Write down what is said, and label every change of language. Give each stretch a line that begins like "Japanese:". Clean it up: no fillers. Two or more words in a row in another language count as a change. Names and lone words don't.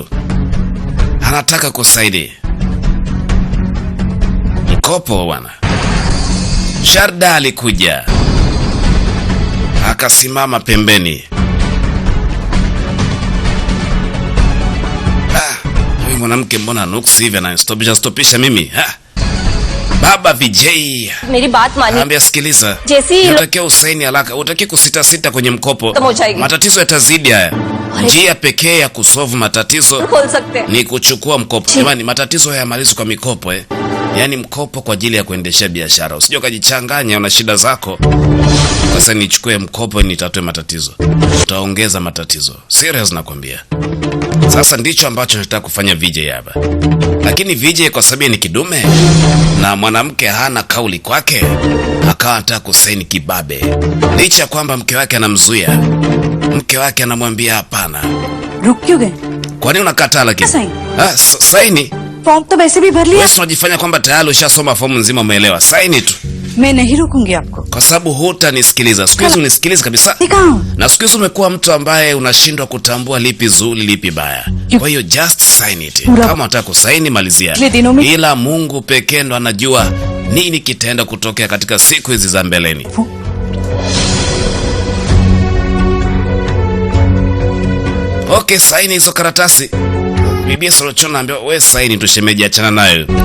Swahili: Anataka kusaidi mkopo bwana. Sharda alikuja akasimama pembeni. Huyu mwanamke mbona nuksi hivi, ananistopisha mimi? Baba VJ,
Hindi: मेरी बात मानिए.
Swahili: Anambia sikiliza. Unatakiwa usaini haraka, utaki kusita kwenye mkopo. Matatizo yatazidi haya. Njia pekee ya kusolve matatizo ni kuchukua mkopo. Jamani, matatizo hayamalizwi kwa mikopo Yaani mkopo kwa ajili ya kuendesha biashara. Usije ukajichanganya, una shida zako. Sasa nichukue mkopo nitatue matatizo. Utaongeza matatizo. Serious nakwambia. Sasa ndicho ambacho nataka kufanya VJ hapa. Lakini VJ kwa sababu ni kidume na mwanamke hana kauli kwake, akawa anataka kusaini kibabe. Licha kwamba mke wake anamzuia. Mke wake anamwambia hapana.
Hindi: रुक क्यों गए?
Swahili: Kwa nini unakataa lakini? Saini.
Hindi: फॉर्म तो वैसे भी भर लिया.
Swahili: Wewe unajifanya kwamba tayari ushasoma fomu nzima umeelewa. Saini tu.
Hindi: मैं नहीं रुकूंगी आपको.
Swahili: Kwa sababu hutanisikiliza. Siku hizi unisikiliza kabisa. Na siku hizi umekuwa mtu ambaye unashindwa kutambua lipi zuri lipi baya. Kwa hiyo
English: just sign it.
Swahili: Kama unataka kusaini malizia. Ila Mungu pekee ndo anajua nini kitaenda kutokea katika siku hizi za mbeleni. Okay, saini hizo karatasi. Bibi Solochon anaambia wewe saini tu shemeji, achana nayo.